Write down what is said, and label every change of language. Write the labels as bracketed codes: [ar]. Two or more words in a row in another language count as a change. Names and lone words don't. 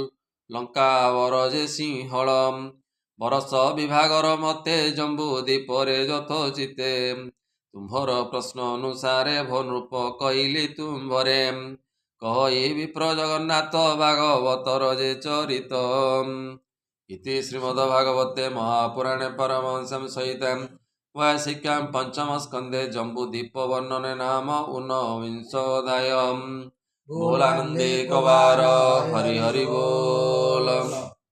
[or] ଲଙ୍କାବର ଯେ ସିଂହଳ ବରଷ ବିଭାଗର ମତେ ଜମ୍ବୁ ଦ୍ୱୀପରେ ଯଥୋଚିତେ ତୁମ୍ଭର ପ୍ରଶ୍ନ ଅନୁସାରେ ଭନୃପ କହିଲି ତୁମ୍ଭରେ କହି ବିପ୍ର ଜଗନ୍ନାଥ ଭାଗବତର ଯେ ଚରିତ [sa] ଇତି ଶ୍ରୀମଦ୍ଭାଗବତେ ମହାପୁରାଣେ ପରମହଂସଂ ସହିତାଂ वार्षिकां पंचम स्कंदे जम्बूद्वीप वर्णने नाम ऊनविंशोऽध्यायः। [or] ବୋଲାନନ୍ଦେ କବାର ହରି ହରି ବୋଲ।